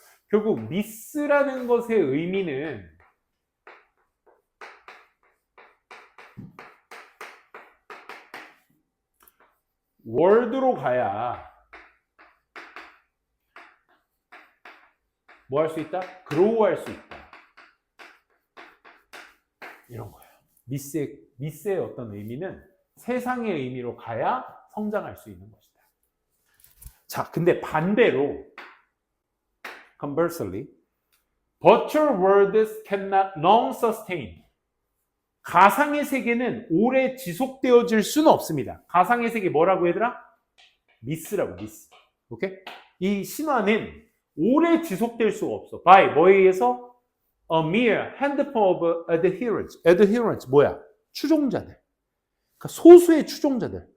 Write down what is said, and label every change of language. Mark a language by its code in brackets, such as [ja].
[ko] 결국 미스라는 것의 의미는 월드로 가야 뭐 할 수 있다? 그로우 할 수 있다. 이런 거예요. 미스의 어떤 의미는 세상의 의미로 가야 성장할 수 있는 것이다. 자, 근데 반대로 [en] conversely, virtual worlds cannot long sustain. [ko] 가상의 세계는 오래 지속되어질 수는 없습니다. 가상의 세계 뭐라고 얘들아? 미스라고, 미스. 오케이? 이 신화는 오래 지속될 수가 없어. [en] by [ko] 뭐에 의해서? [en] A mere handful of adherents. [ko] adherents 뭐야? 추종자들. 그러니까 소수의 추종자들.